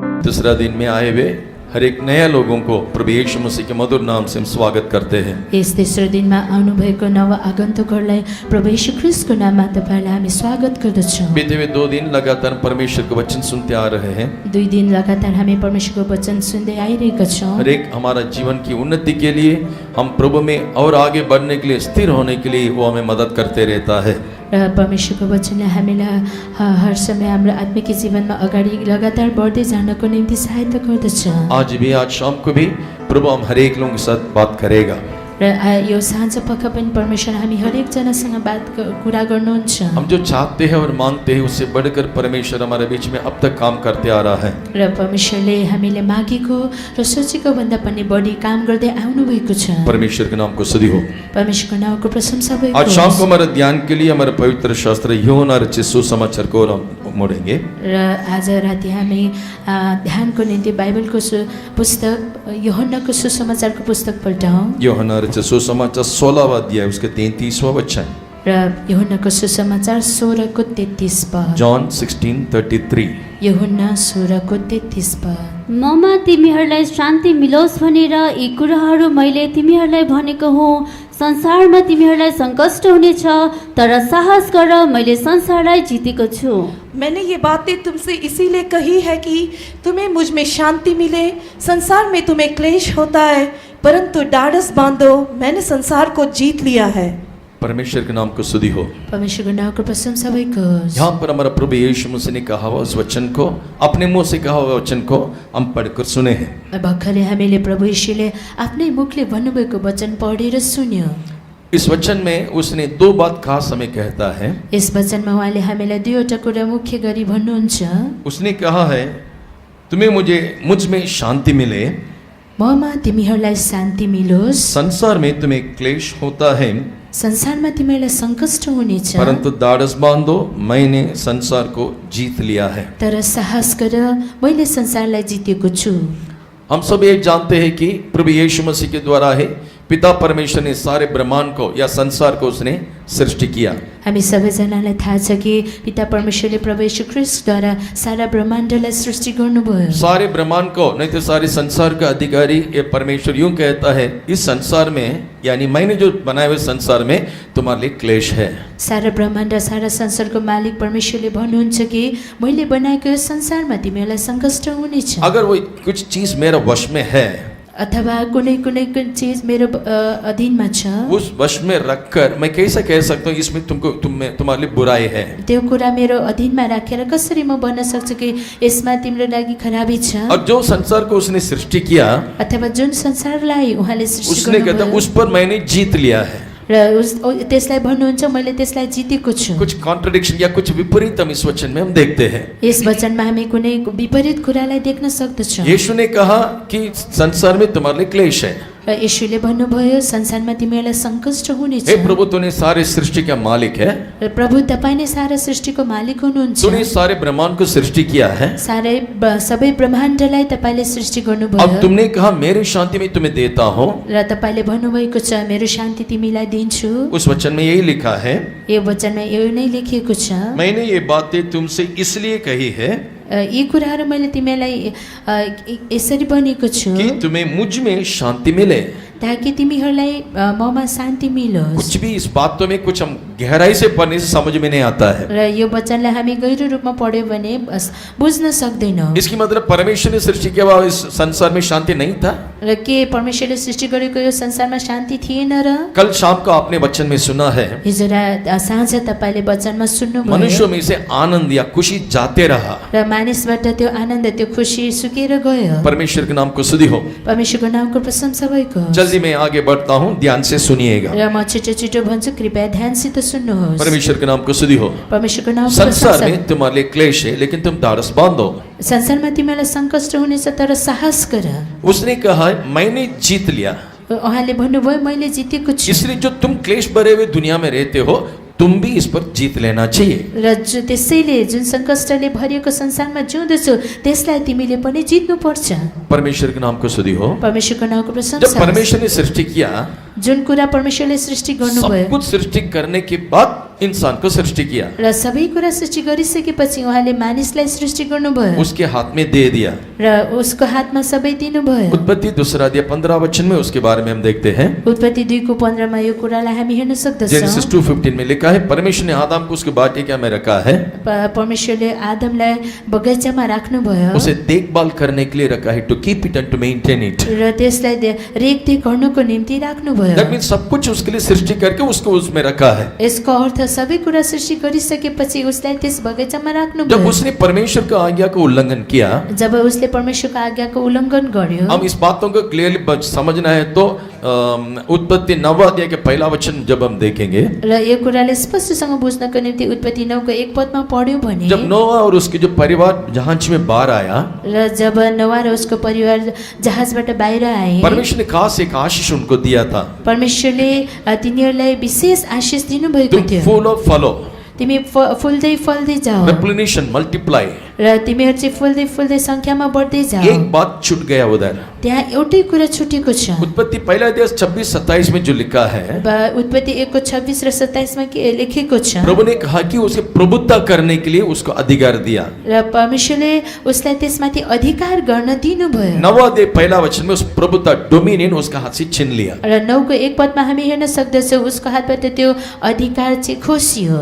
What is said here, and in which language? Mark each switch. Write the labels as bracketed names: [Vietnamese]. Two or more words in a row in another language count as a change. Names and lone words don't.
[Hindi] दूसरा दिन में आए हुए हर एक नया लोगों को प्रभु यीशु मसीह के मधुर नाम से हम स्वागत करते हैं। [Nepali] यस तेस्रो दिनमा आउनुभएको नव आगन्तुकहरूलाई प्रभु यीशु ख्रीष्टको नाममा तपाईलाई हामी स्वागत गर्दछौँ। [Hindi] बीते हुए 2 दिन लगातार परमेश्वर का वचन सुनते आ रहे हैं। [Nepali] 2 दिन लगातार हामी परमेश्वरको वचन सुन्दै आइरहेका छौँ। [Hindi] हर एक हमारा जीवन की उन्नति के लिए, हम प्रभु में और आगे बढ़ने के लिए, स्थिर होने के लिए वो हमें मदद करते रहता है। [Nepali] र परमेश्वरको वचनले हामीलाई हर समय हाम्रो आत्मिक जीवनमा अगाडि लगातार बढ्दै जानको निम्ति सहायता गर्दछ। [Hindi] आज शाम को भी प्रभु हम हर एक लोगों के साथ बात करेगा। [Nepali] र यो साँझ पख पनि परमेश्वर हामी हरेक जनासँग कुरा गर्नुहुन्छ। [Hindi] हम जो चाहते हैं और मांगते हैं उससे बढ़कर परमेश्वर हमारे बीच में अब तक काम करते आ रहा है। [Nepali] र परमेश्वरले हामीले मागेको र सोचेको भन्दा पनि बढी काम गर्दै आउनु भएको छ। [Hindi] परमेश्वर के नाम को स्तुति हो। [Nepali] परमेश्वरको नामको प्रशंसा भएको। [Hindi] आज शाम को हमारे ध्यान के लिए हमारे पवित्र शास्त्र यूहन्ना रचित सुसमाचार को हम मोड़ेंगे। [Nepali] र आज राति हामी ध्यानको निम्ति बाइबलको पुस्तक यूहन्नाको सुसमाचारको पुस्तक पल्टाउँ। [Hindi] यूहन्ना रचित सुसमाचार 16वां अध्याय उसके 33वां वचन। [Nepali] र यूहन्नाको सुसमाचार 16 को 33 पद। जॉन 16:33। यूहन्ना 16 को 33 पद। ममा तिमीहरूलाई शान्ति मिलोस् भनेर यी कुराहरू मैले तिमीहरूलाई भनेको हुँ। संसारमा तिमीहरूलाई सङ्कष्ट हुनेछ, तर साहस गर, मैले संसारलाई जितेको छु। [Hindi] मैंने ये बातें तुमसे इसीलिए कही है कि तुम्हें मुझ में शांति मिले। संसार में तुम्हें क्लेश होता है, परंतु ढाढ़स बांधो, मैंने संसार को जीत लिया है। परमेश्वर के नाम को स्तुति हो। [Nepali] परमेश्वरको नामको प्रशंसा भएको। [Hindi] यहाँ पर हमारा प्रभु यीशु मसीह ने कहा हुआ उस वचन को, अपने मुंह से कहा हुआ वचन को हम पढ़कर सुने हैं। [Nepali] भर्खरै हामीले प्रभु यीशुले आफ्नै मुखले भन्नुभएको वचन पढेर सुन्यो। [Hindi] इस वचन में उसने 2 बात खास हमें कहता है। [Nepali] यस वचनमा उहाँले हामीलाई 2वटा कुरा मुख्य गरी भन्नुहुन्छ। [Hindi] उसने कहा है तुम्हें मुझ में शांति मिले, [Nepali] ममा तिमीहरूलाई शान्ति मिलोस्। [Hindi] संसार में तुम्हें क्लेश होता है, [Nepali] संसारमा तिमीहरूलाई सङ्कष्ट हुनेछ, [Hindi] परंतु ढाढ़स बांधो, मैंने संसार को जीत लिया है। [Nepali] तर साहस गर, मैले संसारलाई जितेको छु। [Hindi] हम सब ये जानते हैं कि प्रभु यीशु मसीह के द्वारा है पिता परमेश्वर ने सारे ब्रह्मांड को या संसार को उसने सृष्टि किया। [Nepali] हामी सबैजनालाई थाहा छ कि पिता परमेश्वरले प्रभु यीशु ख्रीष्टद्वारा सारा ब्रह्माण्डलाई सृष्टि गर्नुभयो। [Hindi] सारे ब्रह्मांड को नहीं तो सारे संसार का अधिकारी ये परमेश्वर यूं कहता है, इस संसार में यानी मैंने जो बनाए हुए संसार में तुम्हारे लिए क्लेश है। [Nepali] सारा ब्रह्माण्ड सारा संसारको मालिक परमेश्वरले भन्नुहुन्छ कि मैले बनाएको यो संसारमा तिमीहरूलाई सङ्कष्ट हुनेछ। [Hindi] अगर वो कुछ चीज मेरा वश में है, [Nepali] अथवा कुनै चीज मेरो अधीनमा छ, [Hindi] उस वश में रखकर मैं कैसे कह सकता हूँ इसमें तुम्हारे लिए बुराई है। [Nepali] त्यो कुरा मेरो अधीनमा राखेर कसरी म भन्न सक्छु कि यसमा तिम्रो लागि खराबी छ। [Hindi] और जो संसार को उसने सृष्टि किया, [Nepali] अथवा जुन संसारलाई उहाँले सृष्टि [Hindi] उसने कहता [Nepali] गर्नुभयो, [Hindi] उस पर मैंने जीत लिया है। [Nepali] र त्यसलाई भन्नुहुन्छ मैले त्यसलाई जितेको छु। [Hindi] कुछ कॉन्ट्रडिक्शन या कुछ विपरीत हम इस वचन में हम देखते हैं। [Nepali] यस वचनमा हामी कुनै विपरीत कुरालाई देख्न सक्दछौँ। [Hindi] यीशु ने कहा कि संसार में तुम्हारे लिए क्लेश है। [Nepali] र यीशुले भन्नुभयो संसारमा तिमीहरूलाई सङ्कष्ट हुनेछ। [Hindi] हे प्रभु, तूने सारे सृष्टि का मालिक है, [Nepali] र प्रभु तपाईँ नै सारा सृष्टिको मालिक हुनुहुन्छ। [Hindi] तूने सारे ब्रह्मांड को सृष्टि किया है। [Nepali] सबै ब्रह्माण्डलाई तपाईले सृष्टि गर्नुभयो। [Hindi] अब तुमने कहा मेरी शांति में तुम्हें देता हूँ, [Nepali] र तपाईले भन्नुभएको छ मेरो शान्ति तिमीलाई दिन्छु। [Hindi] उस वचन में यही लिखा है, [Nepali] यो वचनमा यो नै लेखिएको छ, [Hindi] मैंने ये बातें तुमसे इसलिए कही है [Nepali] यी कुराहरू मैले तिमीलाई यसरी भनेको छु [Hindi] कि तुम्हें मुझ में शांति मिले, [Nepali] ताकि तिमीहरूलाई ममा शान्ति मिलोस्। [Hindi] कुछ भी इस बातों में कुछ हम गहराई से पढ़ने से समझ में नहीं आता है। [Nepali] र यो वचनलाई हामी गहिरो रूपमा पढ्यो भने बुझ्न सक्दैनौँ। [Hindi] इसकी मतलब परमेश्वर ने सृष्टि किया हुआ इस संसार में शांति नहीं था। [Nepali] र के परमेश्वरले सृष्टि गरेको यो संसारमा शान्ति थिएन र? [Hindi] कल शाम को आपने वचन में सुना है, [Nepali] हिजो साँझ तपाईले वचनमा सुन्नुभयो, [Hindi] मनुष्यों में से आनंद या खुशी जाते रहा। [Nepali] र मानिसबाट त्यो आनन्द त्यो खुसी सुकेर गयो। [Hindi] परमेश्वर के नाम को स्तुति हो। [Nepali] परमेश्वरको नामको प्रशंसा भएको। [Hindi] जल्दी मैं आगे बढ़ता हूँ, ध्यान से सुनिएगा। [Nepali] र म छिटो भन्छु, कृपया ध्यानसित सुन्नुहोस्। [Hindi] परमेश्वर के नाम को स्तुति हो। [Nepali] परमेश्वरको नामको [Hindi] संसार [Nepali] प्रशंसा। [Hindi] में तुम्हारे लिए क्लेश है, लेकिन तुम ढाढ़स बांधो। [Nepali] संसारमा तिमीलाई सङ्कष्ट हुनेछ, तर साहस गर। [Hindi] उसने कहा मैंने जीत लिया। [Nepali] उहाँले भन्नुभयो मैले जितेको छु। [Hindi] इसलिए जो तुम क्लेश भरे हुए दुनिया में रहते हो, तुम भी इस पर जीत लेना चाहिए। [Nepali] र त्यसैले जुन सङ्कष्टले भरिएको संसारमा जिउँदछौ त्यसलाई तिमीले पनि जित्नु पर्छ। [Hindi] परमेश्वर के नाम को स्तुति हो। [Nepali] परमेश्वरको नामको [Hindi] जब [Nepali] प्रशंसा। [Hindi] परमेश्वर ने सृष्टि किया, [Nepali] जुन कुरा परमेश्वरले सृष्टि [Hindi] सब [Nepali] गर्नुभयो [Hindi] कुछ सृष्टि करने के बाद इंसान को सृष्टि किया, [Nepali] र सबै कुरा सृष्टि गरिसकेपछि उहाँले मानिसलाई सृष्टि गर्नुभयो [Hindi] उसके हाथ में दे दिया। [Nepali] र उसको हातमा सबै दिनुभयो। [Hindi] उत्पत्ति 2:15 में उसके बारे में हम देखते हैं। [Nepali] उत्पत्ति 2:15 मा यो कुरालाई हामी हेर्न [Hindi] जेनेसिस [Nepali] सक्दछौँ। [Hindi] 2:15 में लिखा है, परमेश्वर ने आदम को उसके बाटिका में रखा है, [Nepali] परमेश्वरले आदमलाई बगैँचामा राख्नुभयो [Hindi] उसे देखभाल करने के लिए रखा है, [English] to keep it and to maintain it. [Nepali] र त्यसलाई रेखदेख गर्नको निम्ति राख्नुभयो। [English] that means [Hindi] सब कुछ उसके लिए सृष्टि करके उसको उसमें रखा है। [Nepali] यसको अर्थ सबै कुरा सृष्टि गरिसकेपछि उसलाई त्यस बगैँचामा [Hindi] जब [Nepali] राख्नुभयो। [Hindi] उसने परमेश्वर का आज्ञा को उल्लंघन किया, [Nepali] जब उसले परमेश्वरको आज्ञाको उल्लङ्घन गर्यो, [Hindi] हम इस बातों को क्लियरली समझना है तो उत्पत्ति 9 अध्याय के पहला वचन जब हम देखेंगे, [Nepali] र यो कुराले स्पष्टसँग बुझ्नको निम्ति उत्पत्ति 9 को 1 पदमा पढ्यौं भने [Hindi] जब नोआ और उसके जो परिवार जहाज में बाहर आया, [Nepali] र जब नोआ र उसको परिवार जहाजबाट बाहिर आए, [Hindi] परमेश्वर ने खास एक आशीष उनको दिया था, [Nepali] परमेश्वरले तिनीहरूलाई विशेष आशीष दिनुभएको [Hindi] तुम [Nepali] थियो। [Hindi] फूलो फलो, [Nepali] तिमी फुल्दै फल्दै जाऊ [English] replenation, multiply. [Nepali] र तिमीहरू चाहिँ फुल्दै फुल्दै संख्यामा बढ्दै जाऊ। [Hindi] एक बात छूट गया उधर, [Nepali] त्यहाँ एउटै कुरा छुटेको छ। [Hindi] उत्पत्ति पहला अध्याय 26-27 में जो लिखा है, [Nepali] उत्पत्ति 1 को 26 र 27 मा के लेखेको छ, [Hindi] प्रभु ने कहा कि उसे प्रभुत्व करने के लिए उसको अधिकार दिया। [Nepali] र परमेश्वरले उसलाई त्यसमाथि अधिकार गर्न दिनुभयो। [Hindi] 9 अध्याय पहला वचन में उस प्रभुत्व डोमिनियन उसका हाथ से छीन लिया। [Nepali] र 9 को 1 पदमा हामी हेर्न सक्दछौँ उसको हातबाट त्यो अधिकार चाहिँ खोसियो।